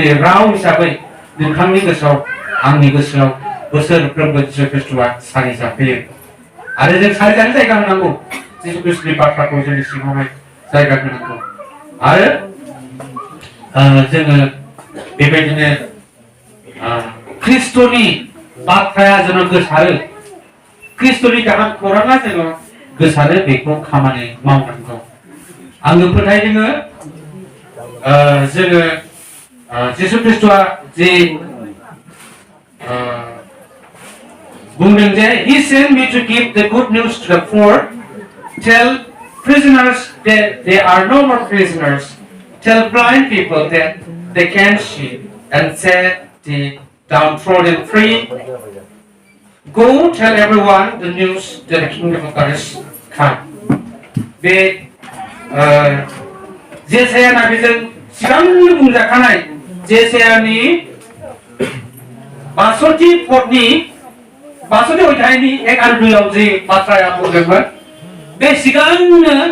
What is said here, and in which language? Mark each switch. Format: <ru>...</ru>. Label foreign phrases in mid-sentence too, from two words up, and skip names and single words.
<brx>राव हिसाबै नोंथांनि गोसोआव आंनि गोसोआव बोसोरफ्रोमबो जिसु ख्रिस्ट'आ सारि जाफैयो आरो जों सारि जानो जायगा होनांगौ जिसु ख्रिस्ट'नि बाथ्राखौ जोंनि सिगाङावहाय जायगा होनांगौ आरो जोङो बेबायदिनो ख्रिस्ट'नि बाथ्राया जेन गोसारो ख्रिस्ट'नि गाहाम खौराङा जेन गोसारो बेखौ खामानि मावनांगौ। आङो फोथायदों जोङो जिसु ख्रिस्टआ जे बुंदों जे</brx> <en>he sent me to give the good news to the poor, tell prisoners that they are no more prisoners, tell blind people that they can see, and set the downtrodden free. Go tell everyone the news that the kingdom of God is come.</en> <brx>बे जेसाया नाबिजों सिगांनो बुंजाखानाय जेसायानि 62 पदनि 62 अध्यायनि 1 आरो 2 आव जे बाथ्राया बुंदोंमोन बे सिगांनो</brx>